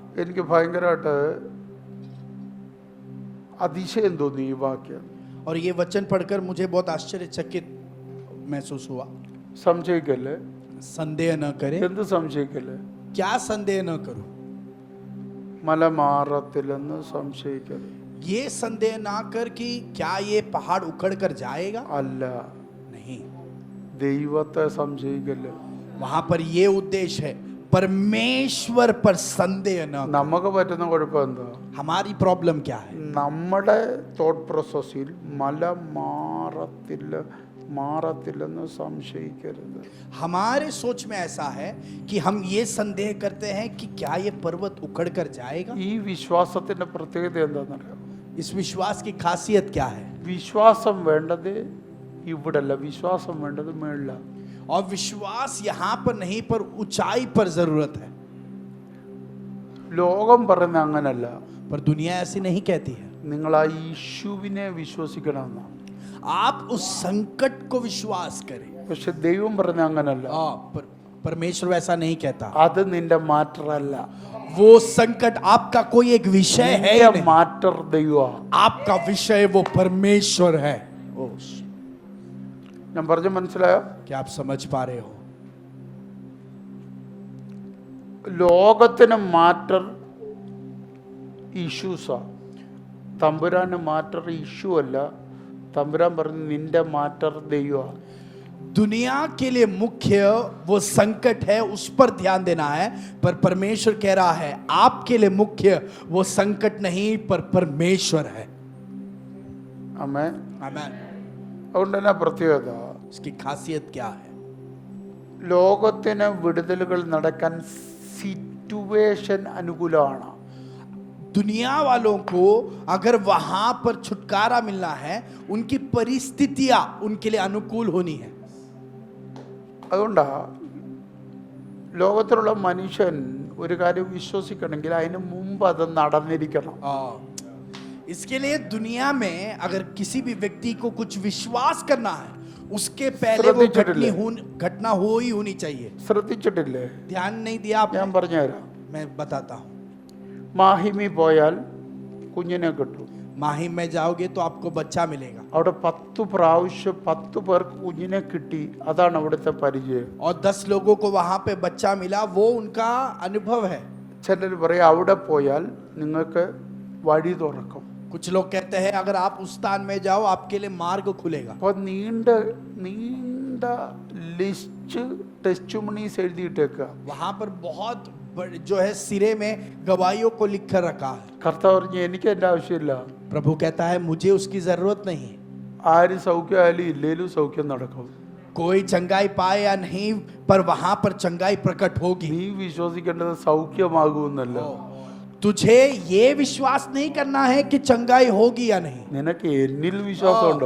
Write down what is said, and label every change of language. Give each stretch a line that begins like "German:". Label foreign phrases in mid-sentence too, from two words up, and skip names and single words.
Malayalam: എനിക്ക് ഭയങ്കരമായിട്ട് അതിശയം തോന്നി ഈ വാക്യം.
Hindi: और ये वचन पढ़कर मुझे बहुत आश्चर्यचकित महसूस हुआ.
Malayalam: സംശയിക്കല്ലേ?
Hindi: संदेह न करे.
Malayalam: എന്ത് സംശയിക്കല്ലേ?
Hindi: क्या संदेह न करो?
Malayalam: മല മാറത്തില്ലെന്ന് സംശയിക്കല്ലേ?
Hindi: ये संदेह ना कर कि क्या ये पहाड़ उखड़ कर जाएगा.
Malayalam: അല്ല,
Hindi: नहीं,
Malayalam: ദൈവത്തെ സംശയിക്കല്ലേ?
Hindi: वहां पर ये उद्देश्य है, परमेश्वर पर संदेह न करो.
Malayalam: നമുക്ക് പറ്റുന്ന കുഴപ്പം എന്താ?
Hindi: हमारी प्रॉब्लम क्या है?
Malayalam: നമ്മുടെ
English: thought processil
Malayalam: മല മാറത്തില്ലെന്ന് സംശയിക്കരുത്.
Hindi: हमारे सोच में ऐसा है कि हम ये संदेह करते हैं कि क्या ये पर्वत उखड़ कर जाएगा.
Malayalam: ഈ വിശ്വാസത്തിന്റെ പ്രത്യേകത എന്താണെന്നറിയാം?
Hindi: इस विश्वास की खासियत क्या है?
Malayalam: വിശ്വാസം വേണ്ടത് ഇവിടല്ല, വിശ്വാസം വേണ്ടത് മേളില.
Hindi: और विश्वास यहाँ पर नहीं, पर ऊंचाई पर जरूरत है.
Malayalam: ലോകം പറയുന്ന അങ്ങനല്ല.
Hindi: पर दुनिया ऐसी नहीं कहती है।
Malayalam: നിങ്ങൾ ആ യേശുവിനെ വിശ്വസിക്കണമെന്നാണ്.
Hindi: आप उस संकट को विश्वास करें।
Malayalam: പക്ഷെ ദൈവം പറഞ്ഞ അങ്ങനല്ല.
Hindi: परमेश्वर वैसा नहीं कहता।
Malayalam: അത് നിന്റെ മാറ്ററല്ല.
Hindi: वो संकट आपका कोई एक विषय है ही नहीं।
Malayalam: മാറ്റർ ദൈവം.
Hindi: आपका विषय वो परमेश्वर है।
Malayalam: ഞാൻ പറഞ്ഞ മനസ്സിലായോ?
Hindi: क्या आप समझ पा रहे हो?
Malayalam: ലോകത്തിന്
English: matter issuesaa.
Malayalam: തമ്പുരാന്
English: matter issue
Malayalam: അല്ല. തമ്പുരാൻ പറഞ്ഞു നിന്റെ മാറ്റർ ദൈവം.
Hindi: दुनिया के लिए मुख्य वो संकट है, उस पर ध्यान देना है। पर परमेश्वर कह रहा है आपके लिए मुख्य वो संकट नहीं पर परमेश्वर है।
Malayalam: ആമേൻ.
Hindi: आमीन।
Malayalam: അതുകൊണ്ട് തന്നെ പ്രത്യേകത
Hindi: इसकी खासियत क्या है?
Malayalam: ലോകത്തിന് വിടുതലുകൾ നടക്കാൻ സിറ്റുവേഷൻ അനുകൂലമാണ്.
Hindi: दुनिया वालों को अगर वहां पर छुटकारा मिलना है, उनकी परिस्थितियां उनके लिए अनुकूल होनी है।
Malayalam: അതുകൊണ്ടാ ലോകത്തിലുള്ള മനുഷ്യൻ ഒരു കാര്യം വിശ്വസിക്കണമെങ്കിൽ അതിന് മുമ്പ് അത് നടന്നിരിക്കണം.
Hindi: इसके लिए दुनिया में अगर किसी भी व्यक्ति को कुछ विश्वास करना है, उसके पहले वो घटना हो ही होनी चाहिए।
Malayalam: ശ്രദ്ധിച്ചിട്ടില്ലേ?
Hindi: ध्यान नहीं दिया आपने?
Malayalam: ഞാൻ പറഞ്ഞുതരാം.
Hindi: मैं बताता हूँ।
Malayalam: മാഹിമി പോയാൽ കുഞ്ഞിനെ കിട്ടും.
Hindi: माहिम में जाओगे तो आपको बच्चा मिलेगा।
Malayalam: അവിടെ 10 പ്രാവശ്യം 10 പേർക്ക് കുഞ്ഞിനെ കിട്ടി. അതാണ് അവിടുത്തെ പരിചയം.
Hindi: और 10 लोगों को वहां पे बच्चा मिला, वो उनका अनुभव है।
Malayalam: ചിലർ പറയും അവിടെ പോയാൽ നിങ്ങൾക്ക് വഴി തുറക്കും.
Hindi: कुछ लोग कहते हैं अगर आप उस स्थान में जाओ आपके लिए मार्ग खुलेगा।
Malayalam: അപ്പോൾ നീണ്ട
English: list testimonies
Malayalam: എഴുതിയിട്ടേക്കുക.
Hindi: वहां पर बहुत जो है सिरे में गवाहियों को लिख कर रखा है।
Malayalam: കർത്താവ് പറഞ്ഞു എനിക്ക് എൻ്റെ ആവശ്യമില്ല.
Hindi: प्रभु कहता है मुझे उसकी जरूरत नहीं।
Malayalam: ആര് സൗഖ്യമായാലും ഇല്ലേലും സൗഖ്യം നടക്കും.
Hindi: कोई चंगाई पाए या नहीं, पर वहां पर चंगाई प्रकट होगी।
Malayalam: നീ വിശ്വസിക്കേണ്ടത് സൗഖ്യമാകുമെന്നല്ല.
Hindi: तुझे ये विश्वास नहीं करना है कि चंगाई होगी या नहीं,
Malayalam: നിനക്ക് എന്നിൽ വിശ്വാസമുണ്ടോ?